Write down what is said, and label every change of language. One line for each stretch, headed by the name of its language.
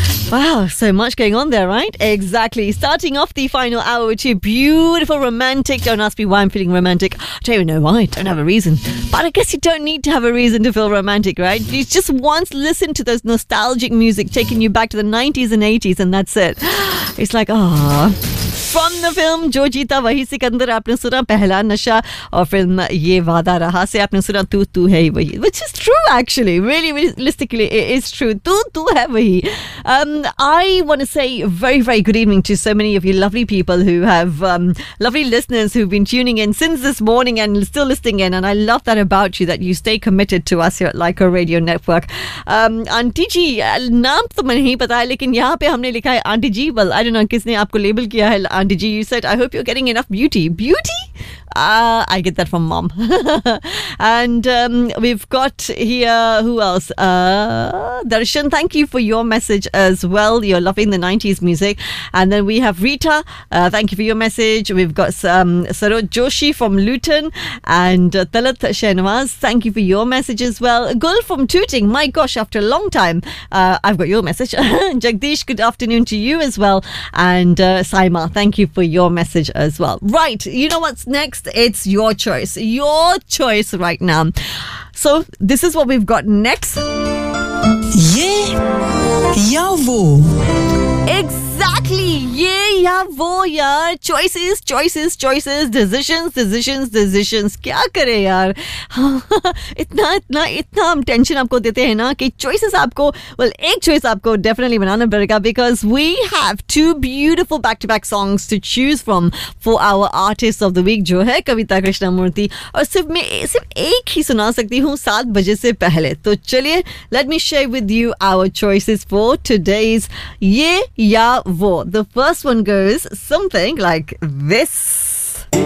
English: Wow, so much going on there, right? Exactly. Starting off the final hour with two beautiful romantic. Don't ask me why I'm feeling romantic. I don't even know why. I don't have a reason. But I guess you don't need to have a reason to feel romantic, right? You just once listen to those nostalgic music taking you back to the 90s and 80s, and that's it. It's like, ah. From the film Jo Jeeta Wohi Sikandar,
Hindi: आपने सुना
English: पहला नशा, or film Yeh Vaada Raha
Hindi: से आपने सुना
English: तू तू है वही, which is true actually, really realistically it is true.
Hindi: तू तू है वही.
English: I want to say very, very good evening to so many of you lovely people who have lovely listeners who've been tuning in since this morning and still listening in. And I love that about you, that you stay committed to us here at Leica Radio Network.
Hindi: Aunty जी, नाम तो में ही पता है, लेकिन यहाँ पे हमने लिखा है aunty ji.
English: Well, I don't know
Hindi: किसने आपको label किया है.
English: Auntie G, you said, I hope you're getting enough beauty. Beauty? I get that from mom. And we've got here, who else? Darshan, thank you for your message as well. You're loving the 90s music. And then we have Rita. Thank you for your message. We've got Sarod Joshi from Luton. And Talat Shenwaz, thank you for your message as well. Gul from Tooting, my gosh, after a long time, I've got your message. Jagdish, good afternoon to you as well. And Saima, thank you for your message as well. Right, you know what's next? It's your choice. Your choice right now. So this is what we've got next. Ye ya wo. Exactly. Ye ya wo ya. Choices, choices, choices. Decisions, decisions, decisions.
Hindi: क्या करे यार? इतना हम tension आपको देते है ना कि choices आपको, well, एक choice आपको definitely बनाना पड़ेगा,
English: because we have two beautiful back-to-back songs to choose from for our artists of the week,
Hindi: जो है कविता कृष्णमूर्ति. और सिर्फ मैं सिर्फ एक ही सुना सकती हूँ 7 बजे से पहले. To chaliye,
English: let me share with you our choices for today's Ye Ya Wo. The first one goes something like this.